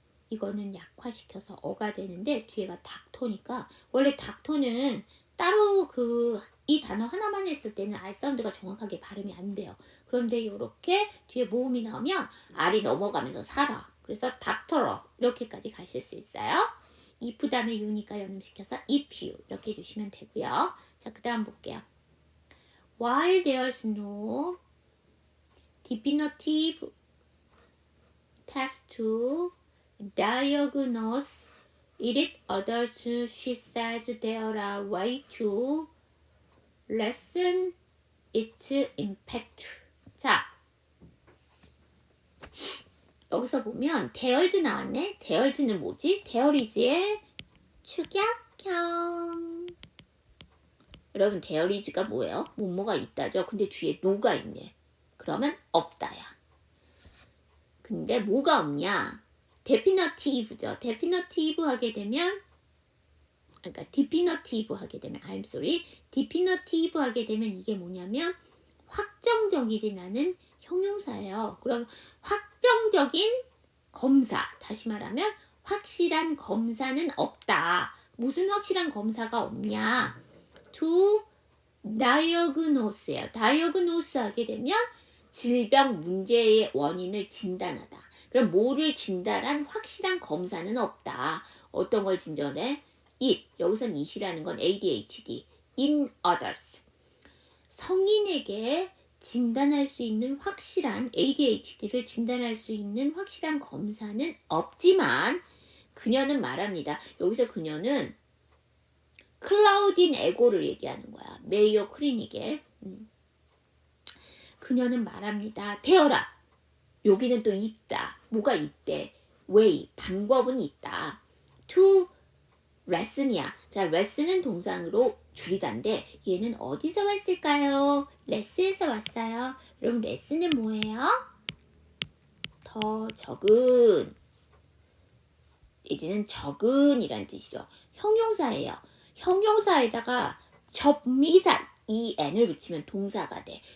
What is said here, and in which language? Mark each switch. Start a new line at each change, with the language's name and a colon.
Korean: 이거는 약화시켜서 어가 되는데 뒤에가 닥터니까 원래 닥터는 따로 이 단어 하나만 했을 때는 R 사운드가 정확하게 발음이 안 돼요. 그런데 이렇게 뒤에 모음이 나오면 R이 넘어가면서 살아. 그래서 닥터러 이렇게까지 가실 수 있어요. if 다음에 you니까 연음시켜서
English: if you
Korean: 이렇게 해주시면 되고요. 자, 그 다음 볼게요.
English: While there's no definitive test to diagnose elite adults, she says there are ways to lessen its impact.
Korean: 자, 여기서 보면 there's 나왔네. there's는 뭐지? there is의 축약형. 여러분 there is가 뭐예요? 뭐뭐가 있다죠. 근데 뒤에 no가 있네. 그러면 없다야. 근데 뭐가 없냐? definitive죠. definitive 하게 되면 definitive 하게 되면 definitive 하게 되면 이게 뭐냐면 확정적이라는 형용사예요. 그럼 확정적인 검사, 다시 말하면 확실한 검사는 없다. 무슨 확실한 검사가 없냐?
English: to diagnose예요.
Korean: diagnose 하게 되면 질병 문제의 원인을 진단하다. 그럼 뭐를 진단한 확실한 검사는 없다. 어떤 걸 진단해? it. 여기선 it이라는 건 ADHD.
English: in others.
Korean: 성인에게 진단할 수 있는 확실한 ADHD를 진단할 수 있는 확실한 검사는 없지만 그녀는 말합니다. 여기서 그녀는 클라우딘 에고를 얘기하는 거야. 메이오 클리닉에. 그녀는 말합니다. 되어라. 여기는 또 있다. 뭐가 있대? way. 방법은 있다.
English: to lesson이야.
Korean: 자, lesson은 동사로 줄이다인데 얘는 어디서 왔을까요? less에서 왔어요. 그럼 lesson은 뭐예요? 더 적은. 내지는 적은이란 뜻이죠. 형용사예요. 형용사에다가 접미사 en을 붙이면 동사가 돼.